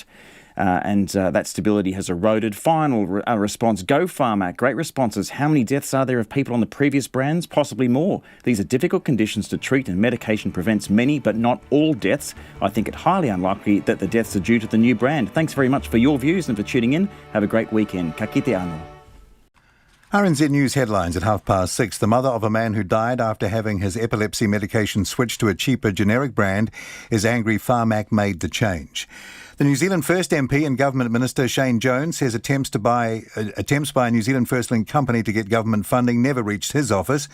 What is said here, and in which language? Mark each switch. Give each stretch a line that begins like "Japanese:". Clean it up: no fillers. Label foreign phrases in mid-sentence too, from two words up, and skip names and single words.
English: And that stability has eroded. Final response, go PHARMAC. Great responses. How many deaths are there of people on the previous brands? Possibly more. These are difficult conditions to treat and medication prevents many but not all deaths. I think it highly unlikely that the deaths are due to the new brand. Thanks very much for your views and for tuning in. Have a great weekend.
Māori: Ka kite anō.
English: RNZ News headlines at 6:30. The mother of a man who died after having his epilepsy medication switched to a cheaper generic brand is angry PHARMAC made the change. The New Zealand First MP and Government Minister Shane Jones says attempts by a New Zealand First Link company to get government funding never reached his office.